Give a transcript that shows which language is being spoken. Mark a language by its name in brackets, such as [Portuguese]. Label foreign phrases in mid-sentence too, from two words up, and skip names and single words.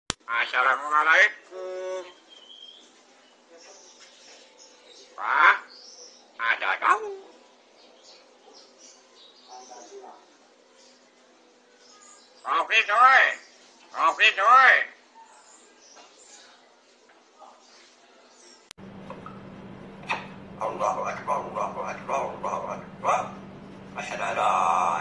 [Indonesian] Assalamualaikum. Pak, ada tamu. Kopi coy. Kopi coy. [Arabic] الله أكبر، الله أكبر، الله أكبر. أشهد أن لا